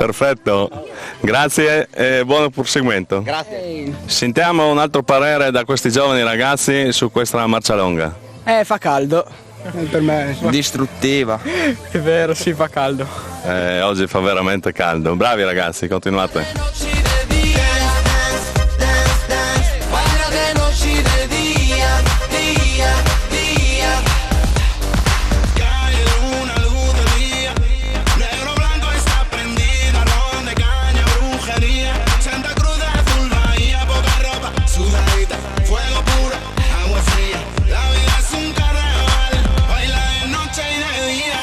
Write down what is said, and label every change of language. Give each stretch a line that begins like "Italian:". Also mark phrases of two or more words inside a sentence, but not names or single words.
Italian: Perfetto, grazie e buon proseguimento. Grazie. Sentiamo un altro parere da questi giovani ragazzi su questa marcia longa. Fa caldo. Per me Distruttiva. è vero, sì, fa caldo. Oggi fa veramente caldo. Bravi ragazzi, continuate.
Spanish: noche y de día,
English: dance, dance,
Spanish: baila de noche y de día, día, día. Cae una luz de día, negro blanco está prendida, ron de caña, brujería, Santa Cruz de azul, bahía, poca ropa, sudadita, fuego puro, agua fría, la vida es un carnaval, baila de noche y de día.